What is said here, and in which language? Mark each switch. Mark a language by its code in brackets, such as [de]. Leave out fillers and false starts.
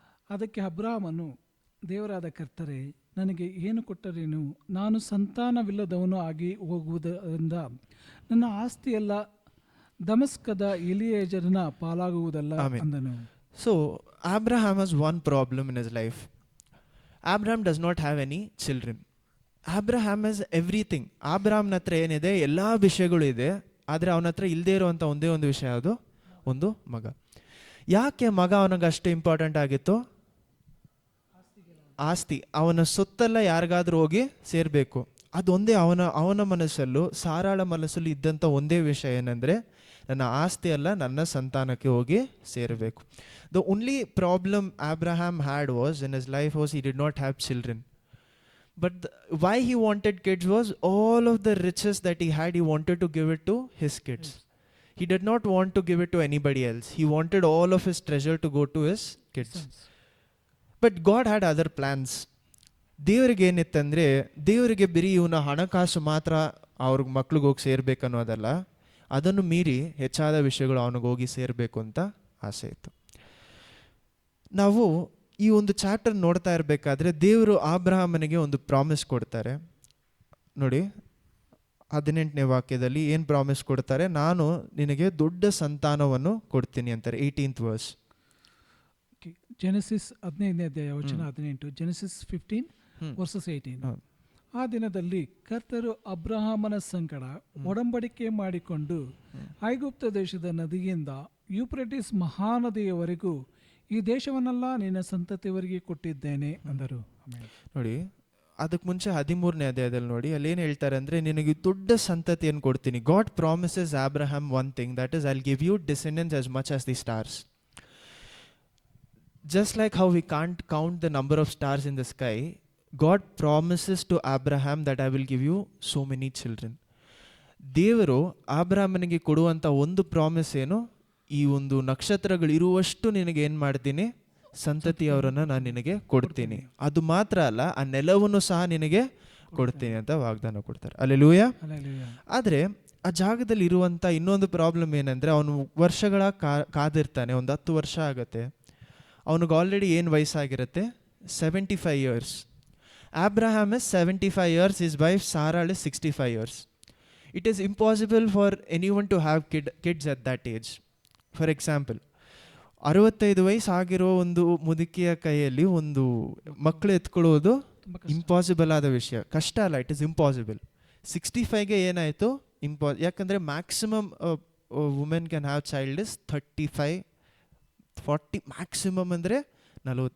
[kn] ಅದಕ್ಕೆ ಅಬ್ರಹಾಮನು, ದೇವರಾದ ಕರ್ತರೇ, ನನಗೆ ಏನು ಕೊಟ್ಟರೇನು? ನಾನು ಸಂತಾನವಿಲ್ಲದವನು ಆಗಿ ಹೋಗುವುದರಿಂದ ನನ್ನ ಆಸ್ತಿಯೆಲ್ಲ ದಮಸ್ಕದ ಎಲಿಯೇಜರನ ಪಾಲಾಗುವುದಲ್ಲ ಅಂದನು. [en] So Abraham has one problem in his life. Abraham does not have any children. Abraham has everything. [kn] ಅಬ್ರಹಾಮ್ನ ಹತ್ರ ಏನಿದೆ, ಎಲ್ಲ ವಿಷಯಗಳು ಇದೆ, ಆದರೆ ಅವನ ಹತ್ರ ಇಲ್ಲದೆ ಇರುವಂಥ ಒಂದೇ ಒಂದು ವಿಷಯ, ಅದು ಒಂದು ಮಗ. ಯಾಕೆ ಮಗ ಅವನಿಗೆ ಅಷ್ಟು ಇಂಪಾರ್ಟೆಂಟ್ ಆಗಿತ್ತು? ಆಸ್ತಿ, ಅವನ ಸೊತ್ತೆಲ್ಲ ಯಾರಿಗಾದ್ರೂ ಹೋಗಿ ಸೇರಬೇಕು. ಅದೊಂದೇ ಅವನ ಮನಸ್ಸಲ್ಲೂ ಸಾರಾಳ ಮನಸ್ಸಲ್ಲೂ ಇದ್ದಂಥ ಒಂದೇ ವಿಷಯ ಏನಂದರೆ, ನನ್ನ ಆಸ್ತಿ ಅಲ್ಲ, ನನ್ನ ಸಂತಾನಕ್ಕೆ ಹೋಗಿ ಸೇರಬೇಕು. [en] The only problem Abraham had was in his life was he did not have children. But why he wanted kids was all of the riches that he had, he wanted to give it to his kids. He did not want to give it to anybody else. He wanted all of his treasure to go to his kids. But God had other plans. [kn] ದೇವರಿಗೆ ಏನಿತ್ತಂದರೆ, ದೇವರಿಗೆ ಬರೀ ಇವನ ಹಣಕಾಸು ಮಾತ್ರ ಅವ್ರಿಗೆ ಮಕ್ಳಿಗೆ ಹೋಗಿ ಸೇರ್ಬೇಕನ್ನೋದಲ್ಲ, ಅದನ್ನು ಮೀರಿ ಹೆಚ್ಚಾದ ವಿಷಯಗಳು ಅವನಿಗೆ ಹೋಗಿ ಸೇರಬೇಕು ಅಂತ ಆಸೆ ಇತ್ತು. ನಾವು ಈ ಒಂದು ಚಾಪ್ಟರ್ ನೋಡ್ತಾ ಇರಬೇಕಾದ್ರೆ ದೇವರು ಅಬ್ರಹಾಮನಿಗೆ ಒಂದು ಪ್ರಾಮಿಸ್ ಕೊಡ್ತಾರೆ ನೋಡಿ. 18ನೇ ವಾಕ್ಯದಲ್ಲಿ ಏನು ಪ್ರಾಮಿಸ್ ಕೊಡ್ತಾರೆ, ನಾನು ನಿನಗೆ ದೊಡ್ಡ ಸಂತಾನವನ್ನು ಕೊಡ್ತೀನಿ ಅಂತಾರೆ. [en] 18th verse. [kn] ಜೆನೆಸಿಸ್ 15ನೇ ಅಧ್ಯಾಯ ವಚನ 18. Genesis 15 versus 18. ಆ ದಿನದಲ್ಲಿ ಕರ್ತರು ಅಬ್ರಹಾಮನ ಸಂಗಡ ಒಡಂಬಡಿಕೆ ಮಾಡಿಕೊಂಡು ಐಗುಪ್ತ ದೇಶದ ನದಿಯಿಂದ ಯೂಫ್ರೆಟಿಸ್ ಮಹಾನದಿಯವರೆಗೂ ಈ ದೇಶವನ್ನೆಲ್ಲ ನಿನ್ನ ಸಂತತಿಯವರಿಗೆ ಕೊಟ್ಟಿದ್ದೇನೆ ಅಂದರು. ನೋಡಿ, ಅದಕ್ಕೆ ಮುಂಚೆ 13ನೇ ಅಧ್ಯಾಯದಲ್ಲಿ ನೋಡಿ, ಅಲ್ಲಿ ಏನು ಹೇಳ್ತಾರೆ ಅಂದರೆ, ನಿನಗೆ ದೊಡ್ಡ ಸಂತತಿಯನ್ನು ಕೊಡ್ತೀನಿ. [en] God promises Abraham one thing, that is I will give you descendants as much as the stars. Just like how we can't count the number of stars in the sky, God promises to Abraham that I will give you so many children. [kn] ದೇವರು ಅಬ್ರಹಾಮನಿಗೆ ಕೊಡುವಂಥ ಒಂದು promise ಏನು, ಈ ಒಂದು ನಕ್ಷತ್ರಗಳು ಇರುವಷ್ಟು ನಿನಗೆ ಏನು ಮಾಡ್ತೀನಿ, ಸಂತತಿಯವರನ್ನು ನಾನು ನಿನಗೆ ಕೊಡ್ತೀನಿ. ಅದು ಮಾತ್ರ ಅಲ್ಲ, ಆ ನೆಲವನ್ನು ಸಹ ನಿನಗೆ ಕೊಡ್ತೀನಿ ಅಂತ ವಾಗ್ದಾನ ಕೊಡ್ತಾರೆ. ಅಲ್ಲೆಲೂಯಾ. ಆದರೆ ಆ ಜಾಗದಲ್ಲಿ ಇರುವಂಥ ಇನ್ನೊಂದು ಪ್ರಾಬ್ಲಮ್ ಏನಂದರೆ, ಅವನು ವರ್ಷಗಳ ಕಾದಿರ್ತಾನೆ. ಒಂದು 10 ವರ್ಷ ಆಗುತ್ತೆ. ಅವನಿಗೆ ಆಲ್ರೆಡಿ ಏನು ವಯಸ್ಸಾಗಿರುತ್ತೆ, 75 years. [en] Abraham is 75 years, his wife Sarah is 65 years. It is impossible for anyone to have kids at that age. For example, [kn] 65 ವಯಸ್ಸು ಆಗಿರೋ ಒಂದು ಮುದುಕಿಯ ಕೈಯಲ್ಲಿ ಒಂದು ಮಕ್ಕಳು ಎತ್ಕೊಳ್ಳೋದು ಇಂಪಾಸಿಬಲ್ ಆದ ವಿಷಯ. ಕಷ್ಟ ಅಲ್ಲ, [en] It is impossible. [kn] 65ಗೆ ಏನಾಯಿತು ಯಾಕಂದರೆ [en] Maximum women can have child is 35-40, maximum ಅಂದರೆ 40.